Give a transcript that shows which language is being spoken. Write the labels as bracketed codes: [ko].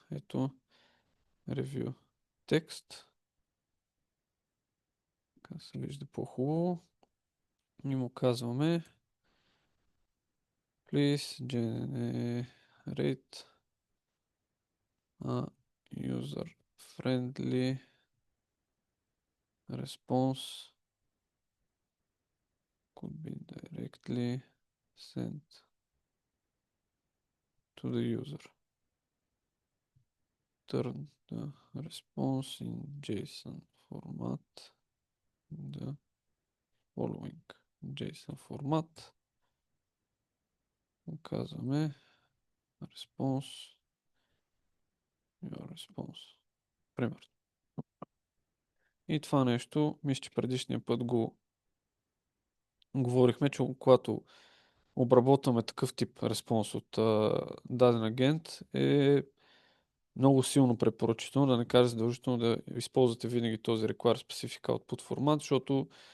[bg] Ето review текст. Така се вижда по-хубаво. И му казваме [en] please generate a user-friendly response could be directly sent to the user. Turn the response in JSON format in the following JSON format. [bg] Казваме [en] response, your response. [bg] Примерно. И това нещо, мисля, че предишния път го говорихме, че когато обработваме такъв тип респонс от даден агент, е много силно препоръчително, да не кажа задължително да използвате винаги този [en] require specific output [bg] формат, защото